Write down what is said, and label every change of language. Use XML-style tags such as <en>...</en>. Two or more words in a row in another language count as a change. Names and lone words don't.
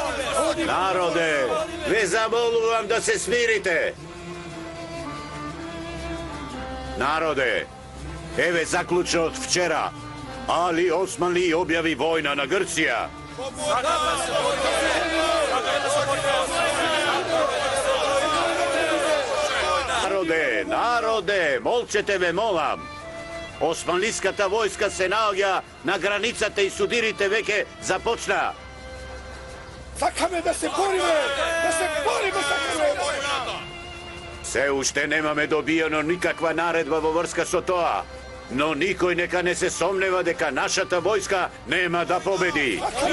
<mk>Народе, ве замолувам да се смирите. Narode, evo zaključno od včera. Ali Osmanli objavi vojna na Grcija. Narode, molčete me molam. Osmanlijskата vojska se naoѓа на границата и судирите веќе започна. Сакаме да се бориме! Да се бориме, сакаме! Се уште немаме добиено никаква наредба во врска со тоа. Но никој нека не се сомнева дека нашата војска нема да победи.</mk>